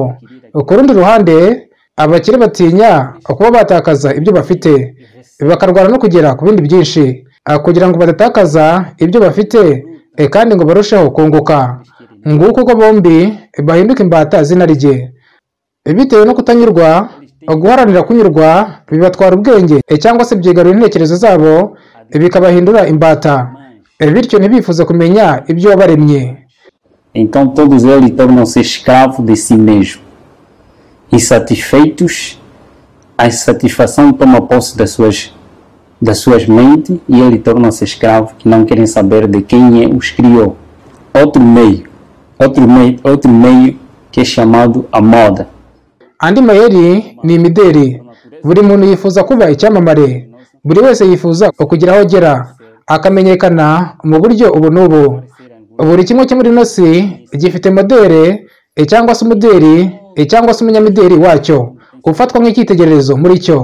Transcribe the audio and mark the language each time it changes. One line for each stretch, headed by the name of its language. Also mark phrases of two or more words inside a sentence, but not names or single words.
Kinyarwanda: Ku rundi ruhande, abakire batinya kuba batakaza ibyo bafite, bakarwana no kugera ku bindi byinshi kugira ngo badatakaza ibyo bafite kandi ngo barusheho kunguka. Nguko uko bombi bahinduka imbata z'inarijye. Bitewe no kutanyurwa, guharanira kunyurwa bibatwara ubwenge cyangwa se byigarura intekerezo zabo, bikabahindura imbata, bityo ntibifuze kumenya ibyo wabaremye.
Portuguese: Então todos eles tornam-se escravos de si mesmos. Insatisfeitos, a insatisfação toma posse das suas mentes e eles tornam-se escravos que não querem saber de quem os criou. Outro meio que é chamado a moda.
Kinyarwanda: Andi mayeri ni imideri. Buri muntu yifuza kuba icyamamare, buri wese yifuza kugira aho agera, akamenyekana mu buryo ubu n'ubu. Buri kimwe cyo muri ino si gifite modere cyangwa se umuderi cyangwa se umunyamideri wacyo ufatwa nk'icyitegererezo muri cyo.